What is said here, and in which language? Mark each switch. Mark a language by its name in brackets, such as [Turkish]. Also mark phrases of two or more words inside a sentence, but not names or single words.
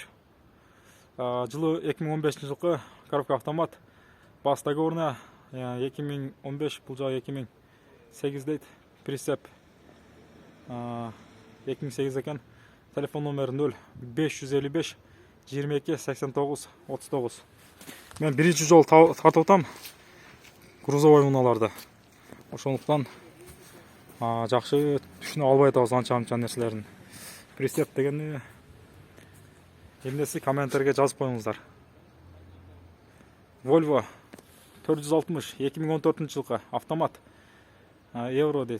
[Kazakh] Жылы 2015 жылқы коробка автомат. Бас договорына 2015, бұл жағы 2008 дейді. Прицеп 2008 екен. Телефон номері 0555 22 89 39. [Kyrgyz] Мен бірінші жол тартып отам грузовой уналарды. Ошондуктан жакшы түшүнө албай атабыз анча нерселерин. Прицеп дегенди эмнеси комментарийге жазып коюңуздар. Volvo 460 2014 жылкы автомат евро дейт.